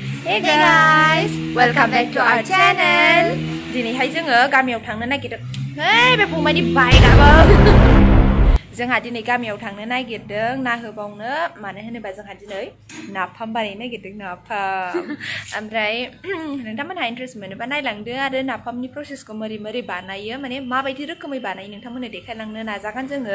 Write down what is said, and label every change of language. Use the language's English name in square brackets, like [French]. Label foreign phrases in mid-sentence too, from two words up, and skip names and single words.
[English] Hey guys, welcome back to our channel. [Bodo] Dinihai जोङो गामियाव थांनो नागिरदों. Hey, बे फंबायनि बाइकआबो. जोंहा दिनै गामियाव थांनो नागिरदों ना होबावनो मानो होनोबा जोंहा दिनै नाफाम बानायनो नागिरदों नाफाम. ओमफ्राय नोंथांमोनहा इन्ट्रेस्ट मोनोबा नायलांदो आरो नाफामनि प्रसेसखौ मोरै बानायो माने माबायदि रोखोमै बानायो नोंथांमोननो देखायलांनो नाजागोन जोङो.